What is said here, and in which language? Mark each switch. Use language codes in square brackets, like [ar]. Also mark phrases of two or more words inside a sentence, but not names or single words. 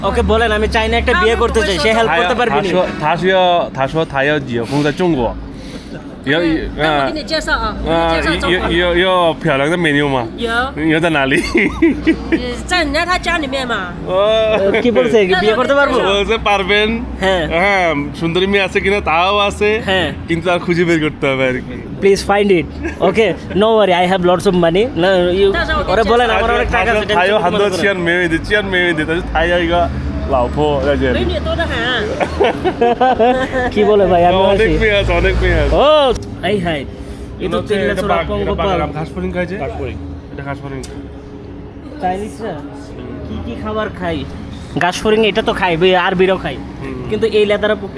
[bn] ওকে বলেন আমি চাইনা একটা বিয়ে করতে চাই, সে হেল্প করতে পারবে নি? [zh] 他要结婚在中国，要那我给你介绍啊，我给你介绍中国。要漂亮的美妞吗？有，要在哪里？在人家他家里面嘛。 [bn] কি বলছে বিয়ে করতে পারবো? বলতে পারবেন। হ্যাঁ হ্যাঁ, সুন্দরী মেয়ে আছে কিনা তাও আছে, হ্যাঁ কিন্তু আর খুঁজে বের করতে হবে আর কি। [en] Please find it. Okay no worry, I have lots of money. [bn] ওরে বলেন আমার অনেক টাকা আছে, [zh] 还有很多钱没问题，钱没问题，但是他要一个老婆在这美里。女多得很。 [bn] কি বলে ভাই আমি অনেক আসি। মেয়ে আছে, অনেক মেয়ে আছে। ও এই হাই এ তো তেলে ছোড়া পঙ্গপাল। ঘাস ফড়িং খাইছে? এটা ঘাস ফড়িং। চাইনিজরা কি কি খাবার খাই? ঘাস ফড়িং এটা তো খাই, আরবিরাও খাই, কিন্তু এই লেদারা পোকটা